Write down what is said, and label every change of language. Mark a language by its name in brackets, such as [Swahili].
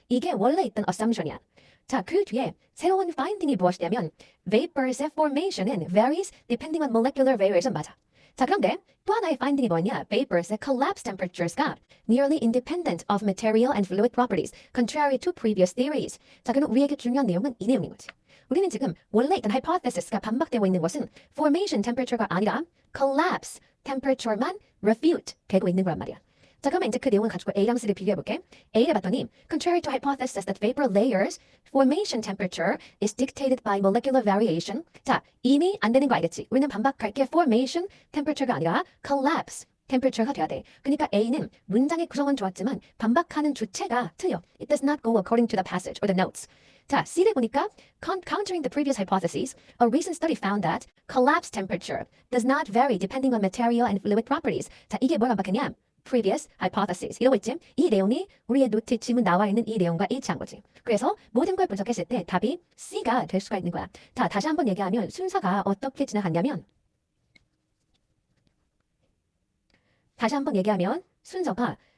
[Korean] 이게 원래 있던 assumption이야. 자, 그 뒤에 새로운 finding이 무엇이냐면 vapor's formation은 [English] varies depending on molecular variation [Korean] 맞아. 자, 그런데 또 하나의 finding이 뭐냐? [English] Vapor's collapse temperatures가 nearly independent of material and fluid properties, contrary to previous theories. [Korean] 자, 그럼 우리에게 중요한 내용은 이 내용인 거지. 우리는 지금 원래 있던 hypothesis가 반박되고 있는 것은 formation temperature가 아니라 collapse temperature만 refute 되고 있는 거란 말이야. 자, 그러면 이제 그 내용을 가지고 A랑 C를 비교해볼게. A를 봤더니 [English] contrary to hypothesis that vapor layers formation temperature is dictated by molecular variation. [Korean] 자, 이미 안 되는 거 알겠지? 우리는 반박할게 formation temperature가 아니라 collapse temperature가 돼야 돼. 그러니까 A는 문장의 구성은 좋았지만 반박하는 주체가 틀려. [English] It does not go according to the passage or the notes. [Korean] 자, C를 보니까 [English] countering the previous hypotheses, a recent study found that collapse temperature does not vary depending on material and fluid properties. [Korean] 자, 이게 뭘 반박했냐? previous hypothesis 이러고 있지. 이 내용이 우리의 노트 지문 나와 있는 이 내용과 일치한 거지. 그래서 모든 걸 분석했을 때 답이 C가 될 수가 있는 거야. 자, 다시 한번 얘기하면 순서가 어떻게 지나갔냐면 순서가